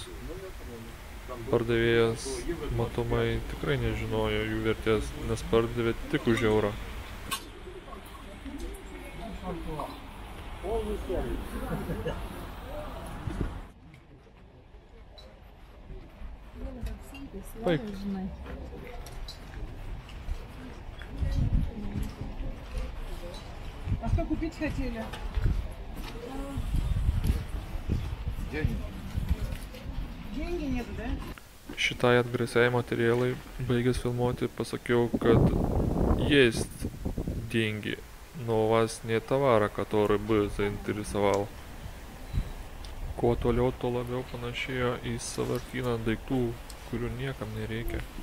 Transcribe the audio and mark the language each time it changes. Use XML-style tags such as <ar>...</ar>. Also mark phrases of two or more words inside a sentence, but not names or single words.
<lt>Pardavėjas matomai tikrai nežinojo jų vertės, nes pardavė tik už eurą. Baik.</lt> <ru>А что купить хотели? Деньги нету, да?</ru> <lt>Šitai atgrasiai materialai, baigęs filmuoti, pasakiau, kad</lt> <ru>есть деньги, но у вас нет товара, который бы заинтересовал.</ru> <lt>Kuo toliau, tuo labiau panašėjo į sąvartyną daiktų, kurių niekam nereikia.</lt>